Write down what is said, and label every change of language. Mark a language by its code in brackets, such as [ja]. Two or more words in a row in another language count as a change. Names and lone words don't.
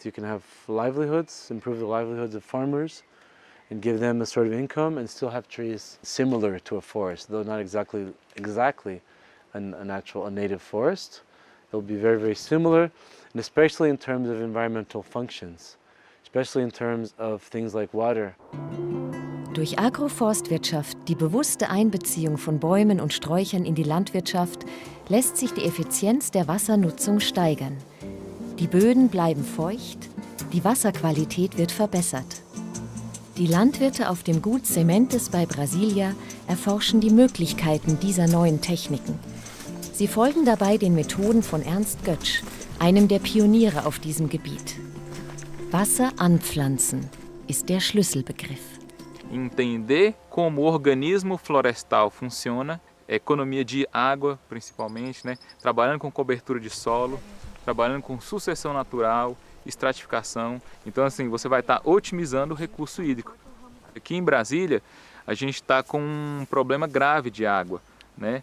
[en] You can have livelihoods, improve the livelihoods of farmers, and give them a sort of income, and still have trees similar to a forest, though not exactly a native forest. It'll be very, very similar, and especially in terms of environmental functions, especially in terms of things like water. [de] Durch Agroforstwirtschaft, die bewusste Einbeziehung von Bäumen und Sträuchern in die Landwirtschaft, lässt sich die Effizienz der Wassernutzung steigern. Die Böden bleiben feucht, die Wasserqualität wird verbessert. Die Landwirte auf dem Gut Sementes bei Brasilia erforschen die Möglichkeiten dieser neuen Techniken. Sie folgen dabei den Methoden von Ernst Götsch, einem der Pioniere auf diesem Gebiet. Wasser anpflanzen ist der Schlüsselbegriff. [pt] Entender como o organismo florestal funciona, economia de água principalmente, né? Trabalhando com cobertura de solo, trabalhando com sucessão natural, estratificação. Então, assim, você vai estar otimizando o recurso hídrico. Aqui em Brasília, a gente está com um problema grave de água, né?